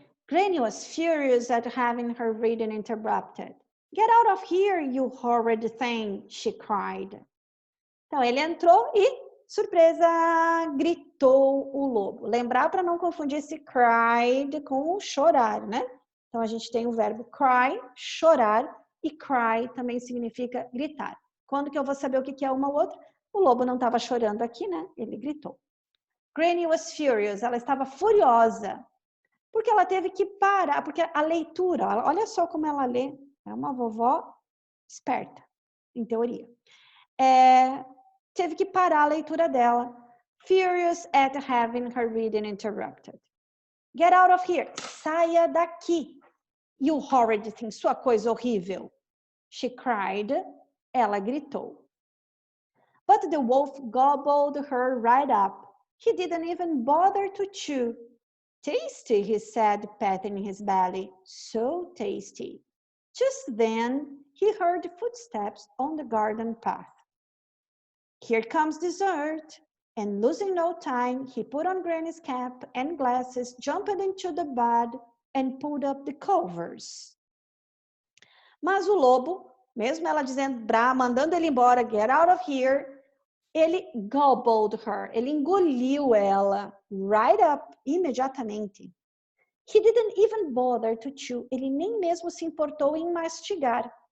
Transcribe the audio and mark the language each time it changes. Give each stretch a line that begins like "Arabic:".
English: Granny was furious at having her reading interrupted. Get out of here, you horrid thing, she cried.
Portuguese: Então, ele entrou e, surpresa, gritou o lobo. Lembrar para não confundir esse cried com chorar, né? Então, a gente tem o verbo cry, chorar, e cry também significa gritar. Quando que eu vou saber o que é uma ou outra? O lobo não estava chorando aqui, né? Ele gritou.
English: Granny was furious,
Portuguese: ela estava furiosa, porque ela teve que parar, porque a leitura, olha só como ela lê, é uma vovó esperta, em teoria. Teve que parar a leitura dela.
English: Furious at having her reading interrupted. Get out of here,
Portuguese: saia daqui,
English: you horrid thing,
Portuguese: sua coisa horrível.
English: She cried,
Portuguese: ela gritou.
English: But the wolf gobbled her right up. He didn't even bother to chew. Tasty, he said, patting his belly. So tasty. Just then, he heard footsteps on the garden path. Here comes dessert. And losing no time, he put on Granny's cap and glasses, jumped into the bed, and pulled up the covers.
Portuguese: Mas o lobo, mesmo ela dizendo, mandando ele embora,
English: get out of here,
Portuguese: ele
English: gobbled her,
Portuguese: ele engoliu ela,
English: right up,
Portuguese: imediatamente.
English: He didn't even bother to chew,
Portuguese: ele nem mesmo se importou em mastigar.